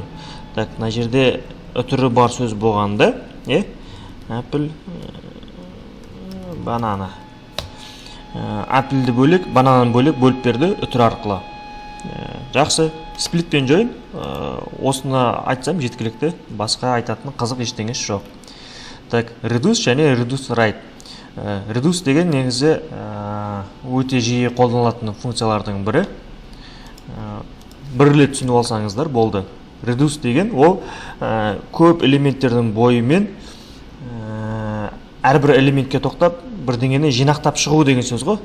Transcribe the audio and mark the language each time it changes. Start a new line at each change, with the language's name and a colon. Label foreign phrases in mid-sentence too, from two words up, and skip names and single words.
Kazakh: Мына жерде үтірі бар сөз болғанда, apple банана. Apple'ді бөлек, банананы бөлек бөліп берді үтір арқылы. Жақсы, split пен join осыны айтсам жеткілікті, басқа айтатын қызық ештеңесі жоқ. Так, reduce және
English: reduce write.
Kazakh: Reduce деген негізі өте жиі қолданылатын функциялардың бірі. Бір рет түсініп алсаңыздар болды. Reduce деген ол көп элементтердің бойымен әрбір элементке тоқтап бірдеңені жинақтап шығу деген сөз ғой.